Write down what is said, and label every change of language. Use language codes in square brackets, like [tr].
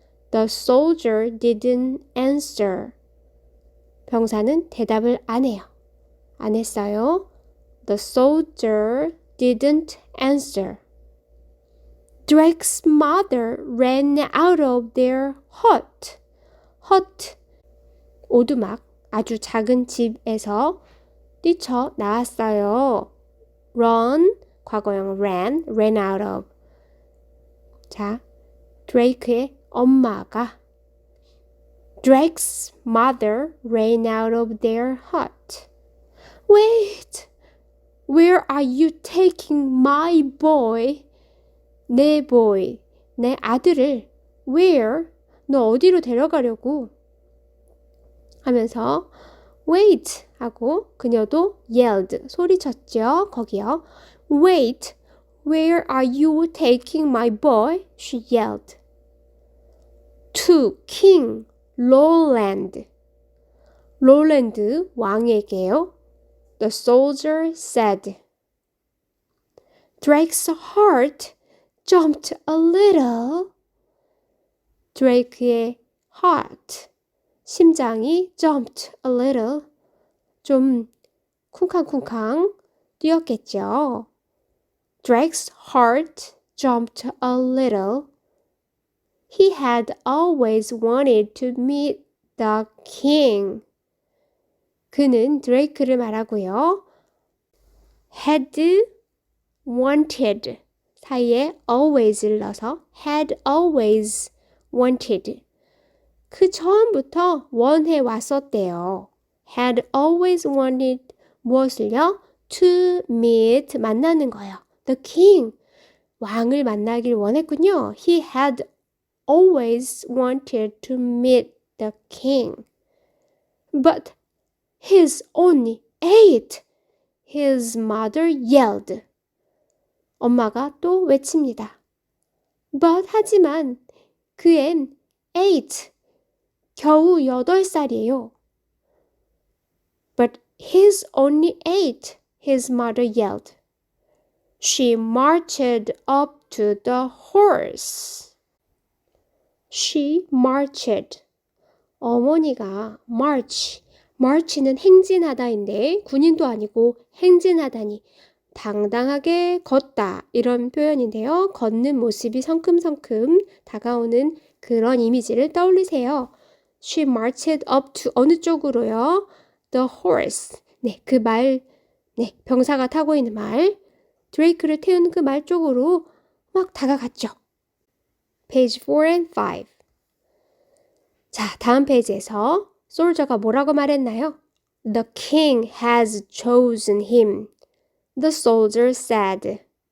[en] The soldier didn't answer. [ko] 병사는 대답을 안 해요. 안 했어요. [en] The soldier didn't answer. Drake's mother ran out of their hut. [ko] hut, 오두막, 아주 작은 집에서 뛰쳐 나왔어요. [en] run, 과거형 ran out of. [ko] 자, 드레이크의 엄마가 [en] Drake's mother ran out of their hut. Wait! Where are you taking my boy? [ko] 내 boy, 내 아들을 Where? 너 어디로 데려가려고? 하면서 Wait! 하고 그녀도 yelled, 소리쳤죠. 거기요. Wait! [en] Where are you taking my boy? She yelled. To King Roland. [ko] 롤랜드 왕에게요. [en] The soldier said. Drake's heart jumped a little. [ko] 드레이크의 heart, 심장이 [en] jumped a little. [ko] 좀 쿵쾅쿵쾅 뛰었겠죠. [en] Drake's heart jumped a little. He had always wanted to meet the king. [ko] 그는 드레이크를 말하고요. had wanted 사이에 always를 넣어서 had always wanted. 그 처음부터 원해 왔었대요. [en] had always wanted [ko] 무엇을요? to meet 만나는 거예요. The king 왕을 만나길 원했군요. [en] He had always wanted to meet the king. But he's only 8. His mother yelled. [ko] 엄마가 또 외칩니다. But 하지만 그앤 8. 겨우 8살이에요. [en] But he's only 8. His mother yelled. She marched up to the horse. She marched. [ko] 어머니가 march는 행진하다인데 군인도 아니고 행진하다니 당당하게 걷다 이런 표현인데요. 걷는 모습이 성큼성큼 다가오는 그런 이미지를 떠올리세요. [en] She marched up to [ko] 어느 쪽으로요? [en] The horse. [ko] 네, 그 말, 네, 병사가 타고 있는 말, 드레이크를 태우는 그 말 쪽으로 막 다가갔죠. [en] Page 4 and 5. [ko] 자, 다음 페이지에서 솔저가 뭐라고 말했나요? [en] The king has chosen him. The soldier said.